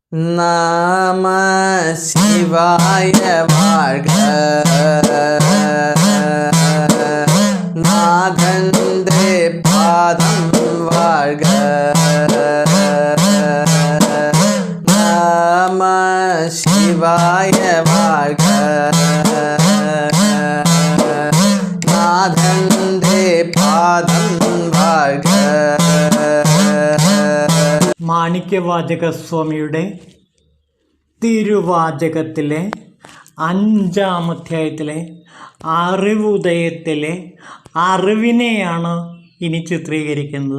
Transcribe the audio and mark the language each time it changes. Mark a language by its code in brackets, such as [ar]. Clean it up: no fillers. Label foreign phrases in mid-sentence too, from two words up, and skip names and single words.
[ta] நம சிவாய வாழ்க. நாதந்தே பாதம் வாழ்க. நம சிவாய வாழ்க. [ml] നാഥന്റെ പാദം വാഴ്ക. മാണിക്യവാചകസ്വാമിയുടെ തിരുവാചകത്തിലെ 5-ാം അധ്യായത്തിലെ അറിവുദയത്തിലെ അറിവിനെയാണ് ഇനി ചിത്രീകരിക്കുന്നത്.